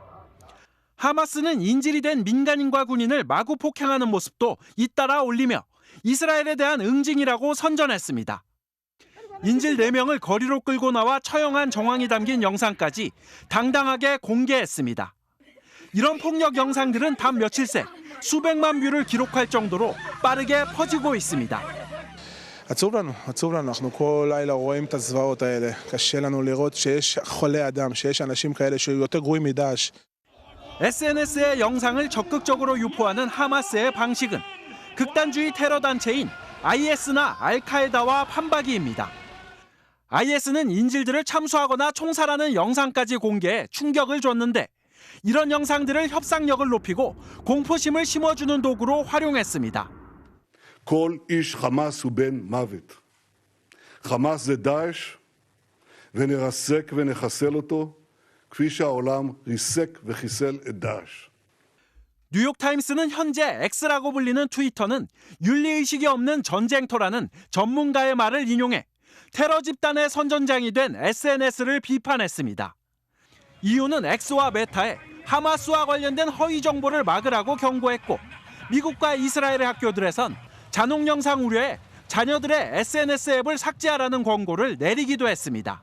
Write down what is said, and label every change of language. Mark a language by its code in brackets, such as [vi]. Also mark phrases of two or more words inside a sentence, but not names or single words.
[ko] 하마스는 인질이 된 민간인과 군인을 마구 폭행하는 모습도 잇따라 올리며 이스라엘에 대한 응징이라고 선전했습니다. 인질 4명을 거리로 끌고 나와 처형한 정황이 담긴 영상까지 당당하게 공개했습니다. 이런 폭력 영상들은 단 며칠 새 수백만 뷰를 기록할 정도로 빠르게 퍼지고 있습니다. [he] עצוב לנו, אנחנו כל לילה רואים את הזוועות האלה. קשה לנו לראות שיש חולי אדם, שיש אנשים כאלה שיותר גרועים מדאעש. [ko] SNS의 영상을 적극적으로 유포하는 하마스의 방식은 극단주의 테러 단체인 IS나 알카에다와 판박이입니다. IS는 인질들을 참수하거나 총살하는 영상까지 공개해 충격을 줬는데 이런 영상들을 협상력을 높이고 공포심을 심어주는 도구로 활용했습니다. [he] כל איש חמאס הוא בן מוות. חמאס זה דאעש, ונרסק ונחסל אותו, כפי שהעולם ריסק וחיסל את דאעש. [ko] 뉴욕타임스는 현재 X라고 불리는 트위터는 윤리의식이 없는 전쟁터라는 전문가의 말을 인용해 테러 집단의 선전장이 된 SNS를 비판했습니다. 이유는 X와 메타에 하마스와 관련된 허위 정보를 막으라고 경고했고 미국과 이스라엘의 학교들에선 잔혹 영상 우려에 자녀들의 SNS 앱을 삭제하라는 권고를 내리기도 했습니다.